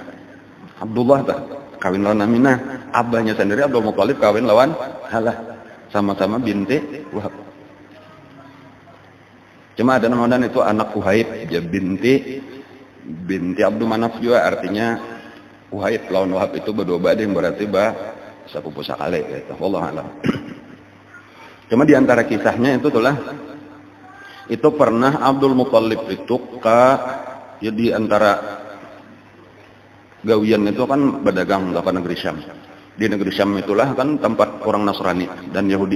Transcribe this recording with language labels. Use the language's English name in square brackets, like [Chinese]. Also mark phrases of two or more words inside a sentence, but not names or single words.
[Banjar] Abdullah kawin lawan Aminah, abahnya sendiri Abdul Muthalib kawin lawan Halah, sama-sama binti Wahab. Cuma ada namanya itu anak Uhaib, ya binti Abdul Manaf juga, artinya Uhaib lawan Wahab itu berdua bading berarti sepupu sakale gitu. [Arabic] والله أعلم. [Banjar] Cuma di antara kisahnya itu itulah itu pernah Abdul Muthalib itu ya di antara gawian itu kan berdagang ke negeri Syam. Di negeri Syam itulah kan tempat orang Nasrani dan Yahudi.